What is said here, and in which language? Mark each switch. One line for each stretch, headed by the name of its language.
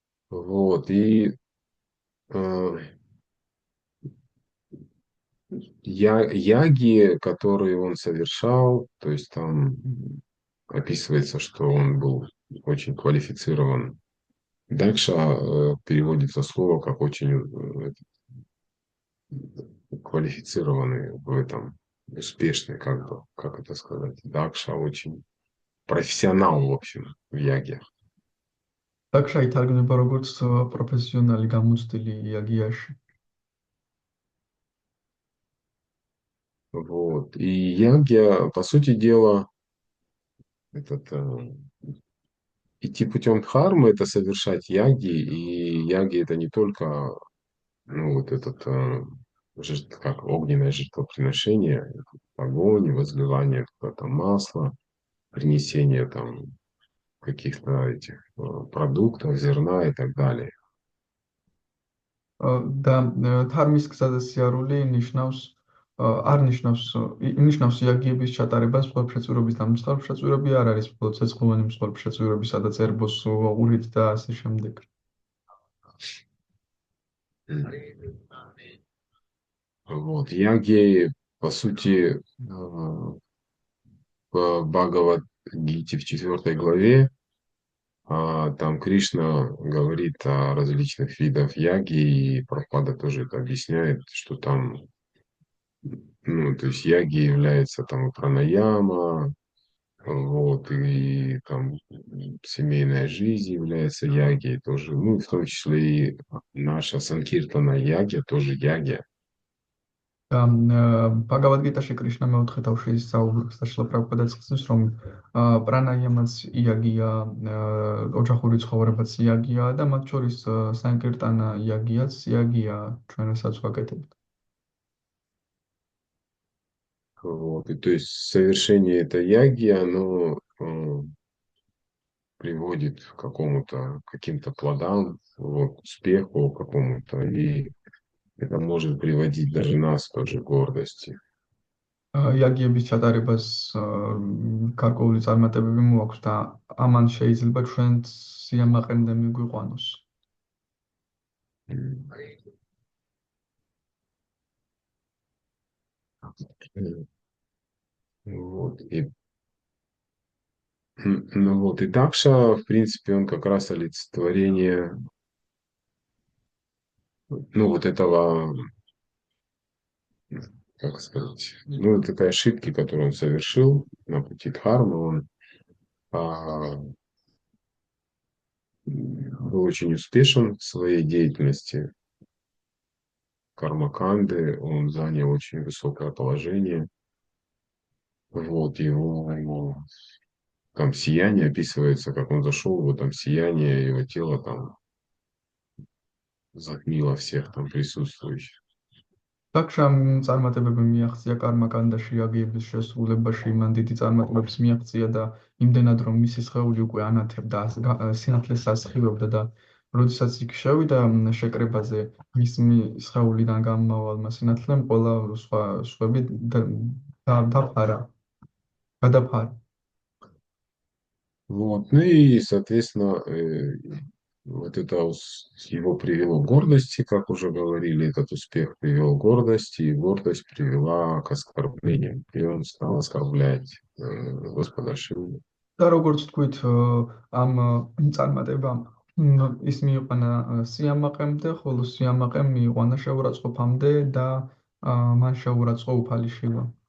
Russian: Вот, и яги, которые он совершал, то есть там описывается, что он был очень квалифицирован. Дакша переводится слово как очень квалифицированный в этом, успешный, как это сказать. Дакша очень профессионал, в общем, в яге. Также
Georgian: ითარგმნება როგორც პროფესიონალი გამოცდილი იაგიაში.
Russian: Вот. И ягья, по сути дела, этот, идти путем дхармы — это совершать яги, и яги — это не только, ну, вот этот, как огненное жертвоприношение, огонь, возливание какого-то масла, принесение там каких-то этих продуктов, зерна и так далее.
Georgian: და თარმის გზაზე სიარული ნიშნავს არ ნიშნავს ნიშნავს იაგიების ჩატარებას მსხვერპლშეწირობის და მსხვერპლშეწირები არ არის მხოლოდ ცეცხლოვანი მსხვერპლშეწირები, სადაც ერბოს უღრით და ასე შემდეგ.
Russian: Вот. Яги, по сути, в Бхагавад-гите в 4 главе, там Кришна говорит о различных видах яги, и Прабхупада тоже это объясняет, что там, ну, то есть яги является там и пранаяма, вот, и там семейная жизнь является ягией тоже, ну, в том числе и наша Санкиртана яги тоже яги.
Georgian: და ბაგავად-გიტაში კრიშნა მეოთხე თავში საუბრობს და შილა პრაბჰუპადაც ხსნის, რომ პრანაიამაც იაგია, ოჯახური ცხოვრებაც იაგია და მათ შორის სანკირტანა იაგიაც იაგია, ჩვენ რასაც ვაკეთებთ.
Russian: Вот, и то есть совершение этой яги, оно приводит к каким-то плодам, вот, успеху какому-то, и это может приводить даже нас тоже к гордости.
Georgian: იაგიების ჩატარებას გარკვეული წარმატებები მოაქვს და ამან შეიძლება ჩვენ სიამაყემდე მიგვიყვანოს.
Russian: Вот, ну вот, и Дакша, в принципе, он как раз олицетворение, ну, вот этого, как сказать, ну, вот этой ошибки, которую он совершил на пути дхармы, он был очень успешен в своей деятельности кармаканды, он занял очень высокое положение. Вот его там сияние описывается, как он зашел, его там сияние, его тело там затмило всех там присутствующих.
Georgian: Такшამ წარმატებები მიაღწია კარმაკანდაში იაგიების შესრულებაში, მან დიდი წარმატებებს მიაღწია და იმდენად რომ მისი სხეული უკვე ანათებდა, სინათლეს ასხივებდა და როდესაც იქ შევიდა შეკრებაზე, მის სხეულიდან გამომავალმა სინათლემ ყველა სხვა სხვები დაფარა, გადაფარა.
Russian: Вот. Ну и, соответственно, вот это его привело к гордости, как уже говорили, этот успех привел к гордости, и гордость привела к оскорблениям. И он стал оскорблять Господа Шиву.
Georgian: და როგორც თქვით, ამ წარმატებამ ის მიიყვანა სიამაყემდე, ხოლო სიამაყემ მიიყვანა შეურაცხყოფამდე და მან შეურაცხო უფალი შივა.